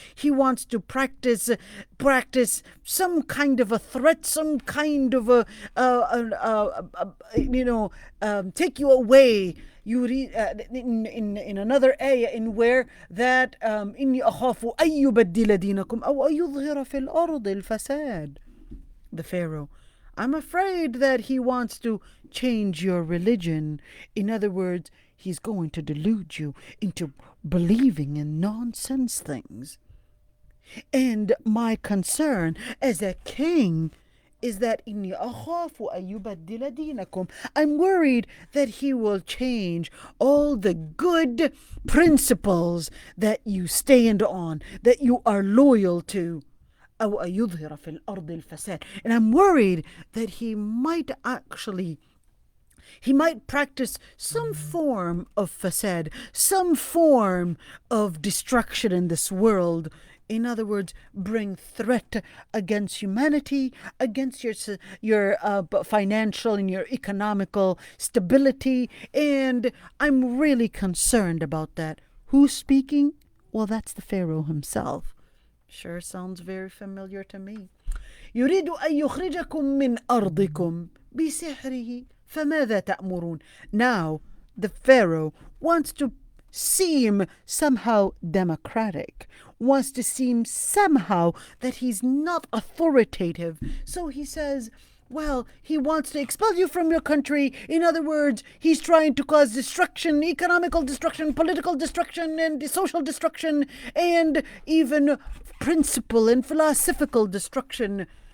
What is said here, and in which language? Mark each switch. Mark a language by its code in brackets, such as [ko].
[en] He wants to practice some kind of a threat, some kind of take you away. You read in another ayah in where that [ar] إني أخاف أن يبدل دينكم أو أن يظهر في الأرض الفساد. [en] The Pharaoh, I'm afraid that he wants to change your religion. In other words, he's going to delude you into believing in nonsense things. And my concern as a king is that [ar] إني أخاف أن يبدل دينكم. [en] I'm worried that he will change all the good principles that you stand on, that you are loyal to. [ar] أو أن يظهر في الأرض الفساد. [en] And I'm worried that he might practice some form of fasad, some form of destruction in this world. In other words, bring threat against humanity, against your financial and your economical stability. And I'm really concerned about that. Who's speaking? Well, that's the Pharaoh himself. Sure sounds very familiar to me. [ar] يريد أن يخرجكم من أرضكم بسحره فماذا تأمرون. [en] Now, the Pharaoh wants to seem somehow democratic, wants to seem somehow that he's not authoritative. So he says, well, he wants to expel you from your country. In other words, he's trying to cause destruction, economical destruction, political destruction, and social destruction, and even principle and philosophical destruction.